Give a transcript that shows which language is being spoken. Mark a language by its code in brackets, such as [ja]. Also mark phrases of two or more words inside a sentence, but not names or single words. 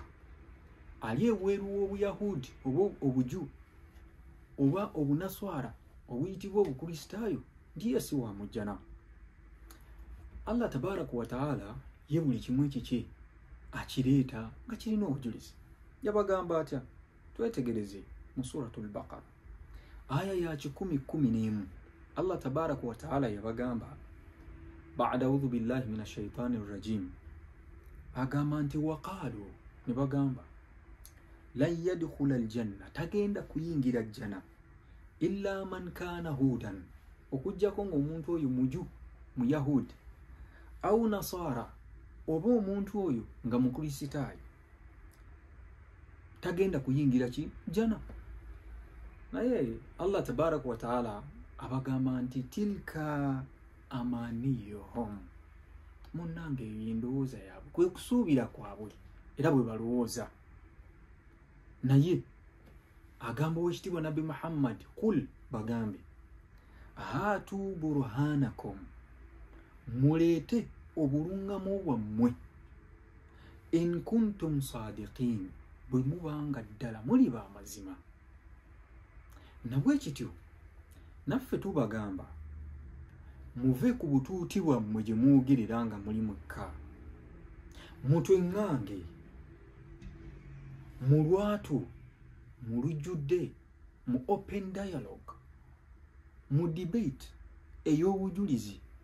[lg] Ali ebweru w'obuyahudi oba obuju oba obunaswara obuyitibwa obukristaayo ndiye si wa mujjana. Allah [ar] تبارك وتعالى [lg] ye buli kimu ekikye akireeta nga kirina obujulizi. Yabagamba atya? Twetegereze mu suratul Baqara aya ya 10:11. Allah [ar] تبارك وتعالى [lg] yabagamba [ar] بعد أعوذ بالله من الشيطان الرجيم, [lg] agamba nti waqaalu, ne bagamba [ar] لن يدخل الجنة, [lg] tagenda kuyingira jjana [ar] إلا من كان هودا, [lg] okujjako ng'omuntu oyo muju muyahudi, [ar] أو نصارى [lg] oba omuntu oyo nga mukristaayo, tagenda kuyingira ki jjana. Naye Allah [ar] تبارك وتعالى [lg] abagamba nti [ar] تلك أمانيهم, [lg] munnange eyo endowooza yaabwe, kwe kusuubira kwabwe era bwe balowooza. Naye agamba wekitiibwa Nabi Muhammad, kul, bagambe [ar] هاتوا برهانكم, [lg] muleete obulungamu bwammwe, [ar] إن كنتم صادقين, [lg] bwe mubanga ddala muli ba mazima. Nabwe kityo naffe tubagamba muve ku butuuti bwammwe gye mwogerera nga muli mwekka, mutweŋŋange mu lwatu mu lujjudde mu [en] open dialogue [lg] mu debate ey'obujulizi